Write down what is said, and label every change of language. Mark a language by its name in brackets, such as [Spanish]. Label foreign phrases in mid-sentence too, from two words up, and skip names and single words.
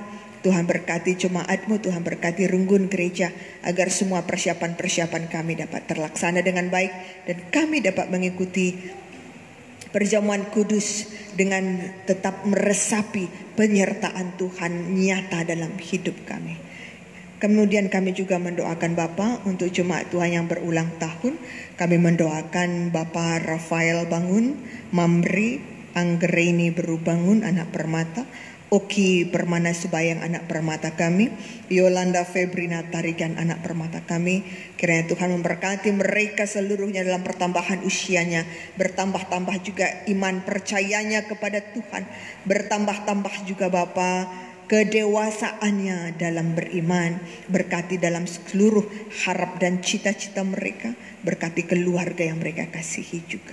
[Indonesian] Tuhan berkati jemaat-Mu, Tuhan berkati Runggun Gereja agar semua persiapan-persiapan kami dapat terlaksana dengan baik dan kami dapat mengikuti perjamuan kudus dengan tetap meresapi penyertaan Tuhan nyata dalam hidup kami. Kemudian kami juga mendoakan Bapa untuk jemaat Tuhan yang berulang tahun. Kami mendoakan Bapa Rafael Bangun, Mamri Anggreni Berubangun anak permata, Oki Permana Subayang anak permata kami, Yolanda Febrina Tarigan anak permata kami. Kiranya Tuhan memberkati mereka seluruhnya dalam pertambahan usianya, bertambah-tambah juga iman percayanya kepada Tuhan, bertambah-tambah juga Bapa kedewasaannya dalam beriman. Berkati dalam seluruh harap dan cita-cita mereka, berkati keluarga yang mereka kasihi juga.